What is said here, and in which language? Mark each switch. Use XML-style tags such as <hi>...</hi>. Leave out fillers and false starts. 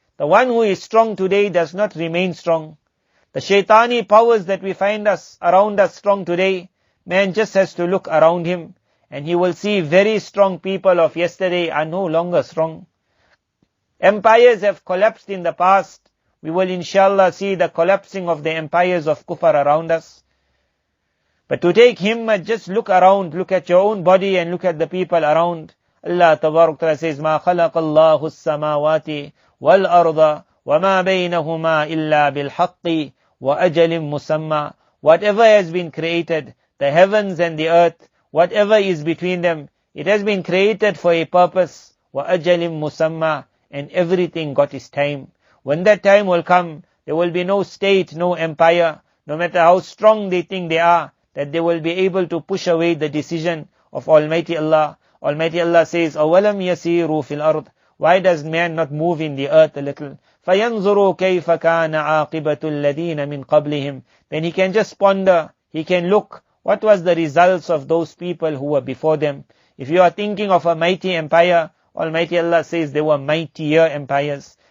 <en>The one who is strong today does not remain strong. The shaitani powers that we find us around us strong today, man just has to look around him and he will see very strong people of yesterday are no longer strong. Empires have collapsed in the past. We will inshallah see the collapsing of the empires of kufr around us. But to take himmat, just look around, look at your own body and look at the people around.</en> <ar>Allah Tabarak Ta'ala says, مَا خَلَقَ اللَّهُ السَّمَاوَاتِ وَالْأَرْضَ وَمَا بَيْنَهُمَا إِلَّا بِالْحَقِّ وَأَجَلٍ مُسَمَّى.</ar> <en>Whatever has been created, the heavens and the earth, whatever is between them, it has been created for a purpose.</en> <ar>وَأَجَلٍ مُسَمَّى.</ar> <en>And everything got its time. When that time will come, there will be no state, no empire, no matter how strong they think they are, that they will be able to push away the decision of Almighty Allah. Almighty Allah says,</en> <ar>أَوَلَمْ يَسِيرُوا فِي الْأَرْضِ.</ar> <en>Why does man not move in the earth a little?</en> <ar>فَيَنْظُرُوا كَيْفَ كَانَ عَاقِبَةُ الَّذِينَ مِنْ قَبْلِهِمْ.</ar> <en>Then he can just ponder, he can look, what was the results of those people who were before them? If you are thinking of a mighty empire, Almighty Allah says they were mightier empires.</en>